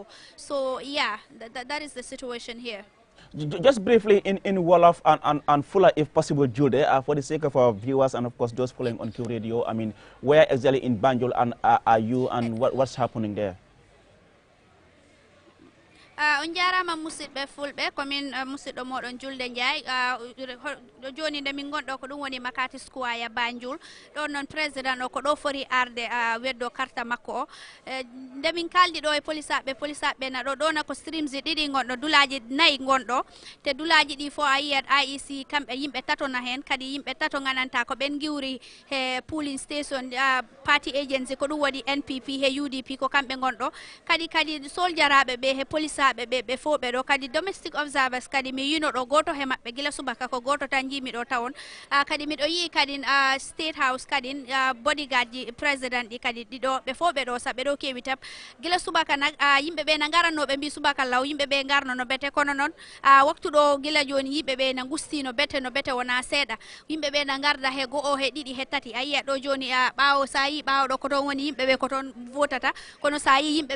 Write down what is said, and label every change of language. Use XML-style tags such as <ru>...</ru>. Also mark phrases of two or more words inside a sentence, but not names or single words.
<en>So yeah, that is the situation here. Just briefly in Wolof and Fuller, if possible, Jude, for the sake of our viewers and of course those following on Q Radio, I mean, where exactly in Banjul and are you, and what's happening there?</en> <ff>On jarama musidɓe fulɓe komin musidɗo moɗon julde ndiaye joni nde min gonɗo ko ɗum woni Makati Square Banjul ɗon noon président o ko ɗo fori arde weddo carte makko o nde min kaldi ɗo e police aɓe na ɗo ɗona ko streams ɗiɗi gonɗo dulaji 4 gonɗo te dulaji ɗi fo a yiyat IEC kamɓe yimɓe tatona hen kadi yimɓe tato gananta ko ɓen giwri he</ff> <en>pooling station party agency</en> <ff>ko ɗum woni NPP he UDP ko kamɓe gonɗo kadi soljaraɓe ɓe he police ɓe fo ɓe ɗo kadi</ff> <en>domestic observers</en> <ff>kadi mi yino ɗo goto he maɓɓe gila subaka ko goto tan jimi ɗo tawon kadi miɗo yi kadi</ff> <en>state house</en> <ff>kadi bodyguard ji président ɗi kadi ɗiɗo ɓe fo ɓe ɗo sa ɓe ɗo kewi tab gila subaka nak yimɓe ɓe na garannoɓe mbi subaka law yimɓe ɓe garno no bete kono noon waktu ɗo gila joni yimɓe ɓe na gusti no bete wona seeɗa yimɓe ɓe na garda he go'o he ɗiɗi he tati a yiya ɗo joni ɓawo sa yi ɓawo ɗo ko toon woni yimɓe ɓe ko toon votata kono sa yi yimɓe</ff>